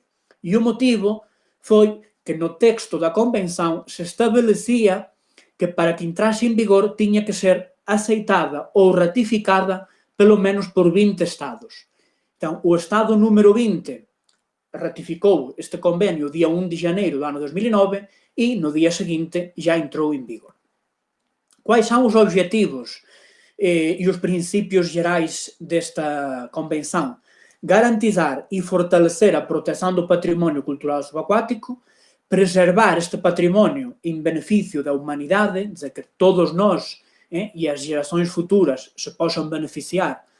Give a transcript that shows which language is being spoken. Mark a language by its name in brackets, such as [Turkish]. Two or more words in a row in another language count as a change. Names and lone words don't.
[Galician] E o motivo foi que no texto da Convención se establecía que para que entrase en vigor tiña que ser aceitada ou ratificada pelo menos por 20 estados. [Portuguese] Então, o estado número 20 ratificou este convenio o día 1 de janeiro do ano 2009 e no día seguinte já entrou en vigor. Quais são os objetivos e os princípios gerais desta Convención? Garantizar e fortalecer a proteção do património cultural subaquático, preservar este património en beneficio da humanidade, dizer, que todos nós e as gerações futuras se possam beneficiar